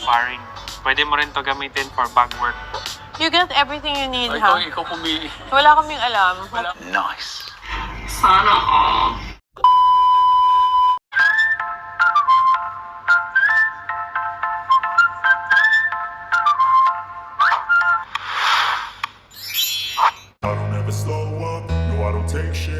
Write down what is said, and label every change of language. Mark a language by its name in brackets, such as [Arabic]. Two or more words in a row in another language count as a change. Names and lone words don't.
[Filipino] sparring. Pwede mo rin to gamitin [English] for bag work [Filipino] po. [English] You get everything you need, Ay, ha? [Filipino] ikaw pumili. Wala kaming alam. [English] Nice. [Filipino] Sana all. [English] I don't ever slow up, no I don't take shit.